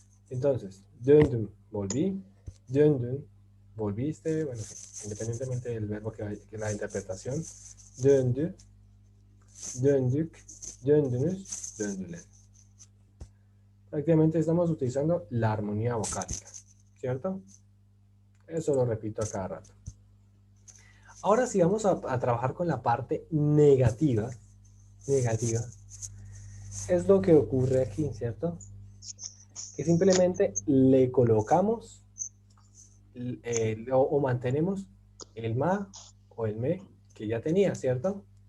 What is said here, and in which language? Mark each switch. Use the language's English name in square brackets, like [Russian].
[Spanish] Entonces, döndüm, volví. Döndün, volviste, bueno, independientemente del verbo que la interpretación. [Turkish] Döndü, döndük, döndünüz, döndüler. [Spanish] Prácticamente estamos utilizando la armonía vocálica, ¿cierto? Eso lo repito a cada rato. Ahora sí vamos a trabajar con la parte negativa. Negativa. Es lo que ocurre aquí, ¿cierto? Que simplemente le colocamos o mantenemos el ma o el me que ya tenía, ¿cierto?